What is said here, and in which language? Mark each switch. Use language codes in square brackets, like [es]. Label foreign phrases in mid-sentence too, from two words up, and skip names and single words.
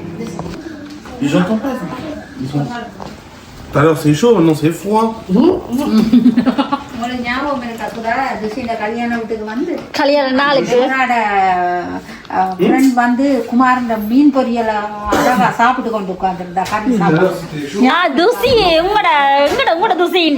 [fr] Les gens t'entendent pas. Ils sont... Tout à l'heure c'est chaud, maintenant c'est froid. [ta] உங்களுக்கு ஞாபகம் இருக்கா கூட திசையில கல்யாண வீட்டுக்கு வந்து கல்யாண நாளுக்கு ஃப்ரெண்ட் வந்து குமார் இந்த மீன் பொரியல அழகா சாப்பிட்டு கொண்டு உட்கார்ந்துருந்தா. கறி சாப்பிட்டு துசி உங்களோட துசி இந்த